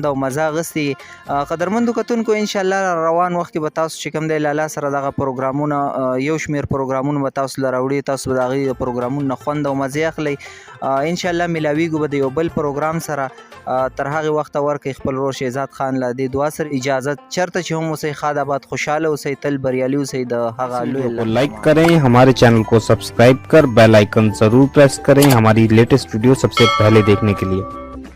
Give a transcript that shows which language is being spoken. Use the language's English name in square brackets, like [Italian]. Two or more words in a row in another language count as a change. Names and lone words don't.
[Pashto] او مزه اخیستې قدرمندو کتونکو انشاءالله روان وخت کې به تاسو چې کوم دی لالا سره دغه پروګرامونه یو شمېر پروګرامونه به تاسو له راوړي تاسو به د هغې د پروګرامونو نه خوند او مزې اخلئ انشاءالله میلاویږو به د یو بل پروګرام سره تر هغې وخته ورکړئ خپل ورور شهزاد خان له دې دعا سره اجازت چېرته چې هم اوسئ ښاد آباد خوشحاله اوسئ تل بریالي اوسئ د هغه لوی [Urdu] لائک کریں ہمارے چینل کو سبسکرائب کر [English] bell icon [Urdu] ضرور پریس کریں ہماری [English] latest video [Urdu] سب سے پہلے دیکھنے کے لیے